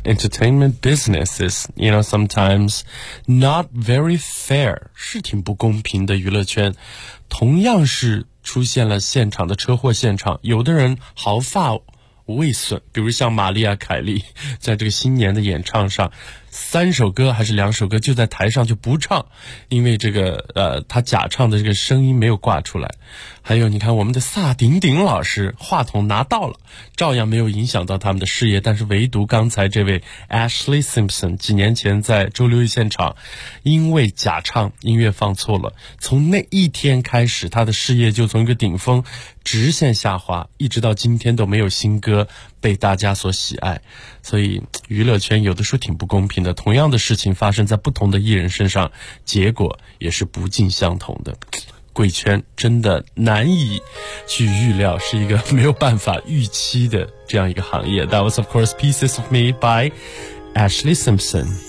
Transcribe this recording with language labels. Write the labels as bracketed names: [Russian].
[English] Entertainment business is, you know, sometimes not very fair. [Chinese] 是挺不公平的娱乐圈。同样是出现了现场的车祸现场，有的人毫发未损，比如像玛丽亚凯莉在这个新年的演唱上，三首歌还是两首歌就在台上就不唱，因为这个他假唱的这个声音没有挂出来。还有你看我们的萨顶顶老师话筒拿到了，照样没有影响到他们的事业，但是唯独刚才这位 Ashley Simpson 几年前在周六日现场因为假唱音乐放错了，从那一天开始他的事业就从一个顶峰直线下滑，一直到今天都没有新歌被大家所喜爱。所以娱乐圈有的时候挺不公平的，同样的事情发生在不同的艺人身上，结果也是不尽相同的。鬼圈真的难以去预料，是一个没有办法预期的这样一个行业。 [English] That was of course Pieces of Me by Ashley Simpson.